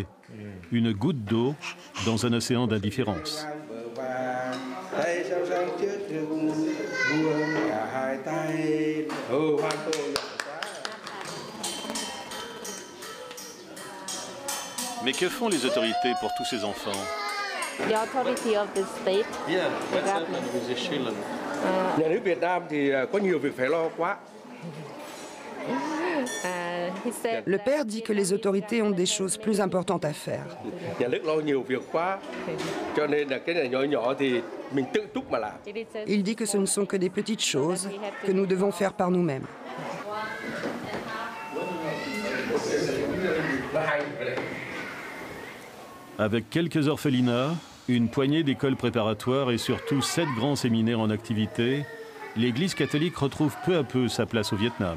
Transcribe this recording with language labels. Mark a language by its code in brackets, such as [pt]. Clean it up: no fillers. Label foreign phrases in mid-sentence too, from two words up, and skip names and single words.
[fr] Une goutte d'eau dans un océan d'indifférence. Mais que font les autorités pour tous ces enfants? [en] The authority of the state. Yeah, what's happening with the children? [vi] Nhà nước Việt Nam thì có nhiều việc phải lo quá. [fr] Le père dit que les autorités ont des choses plus importantes à faire. [vi] Nhà nước lo nhiều việc quá, cho nên là cái này nhỏ nhỏ thì mình tự túc mà làm. [fr] Il dit que ce ne sont que des petites choses que nous devons faire par nous-mêmes. Avec quelques orphelinats, une poignée d'écoles préparatoires et surtout 7 grands séminaires en activité, l'Église catholique retrouve peu à peu sa place au Vietnam.